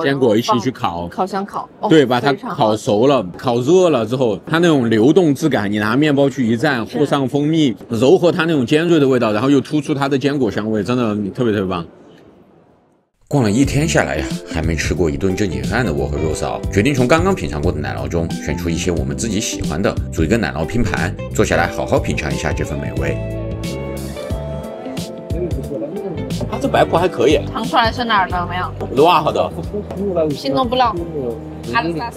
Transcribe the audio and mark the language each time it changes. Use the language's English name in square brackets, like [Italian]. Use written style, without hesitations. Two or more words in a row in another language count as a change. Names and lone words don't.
[Chinese] 一起去烤，烤箱烤。對，把它烤熟了，烤熱了之後，它那種流動質感，你拿麵包去一蘸，和上蜂蜜，柔和它那種尖銳的味道，然後又突出它的堅果香味，真的特別棒。逛了一天下來呀，還沒吃過一頓正經飯的我和肉嫂決定從剛剛品嘗過的奶酪中選出一些我們自己喜歡的，組一個奶酪拼盤，坐下來好好品嘗一下這份美味。這白葡還可以。嘗出來是哪兒的沒有？魯瓦的。拼諾布朗，阿爾薩斯。